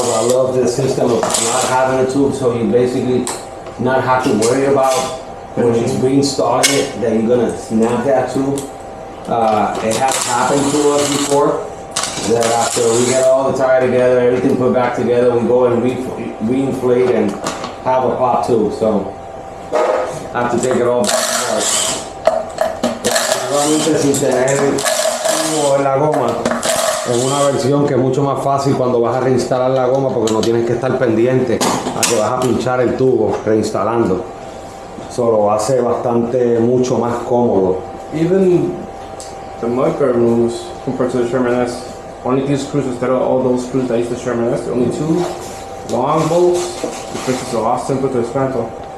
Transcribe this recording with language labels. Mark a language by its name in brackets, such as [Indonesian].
[English] I love the system of not having a tube, so you basically not have to worry about when it's reinstalling it that you're gonna snap that tube. It has happened to us before that after we get all the tire together, everything put back together, we go and reinflate and have a pop tube. So I have to take it all back apart. [Spanish] Realmente sin tener tubo en la goma. Es una versión que es mucho más fácil cuando vas a reinstalar la goma porque no tienes que estar pendiente a que vas a pinchar el tubo reinstalando. Eso lo hace mucho más cómodo. [English] Even the mudguard moves compared to the Sherman S. Only two screws instead of all those screws that use the Sherman S. Only two long bolts, which makes it a lot simpler to dismantle.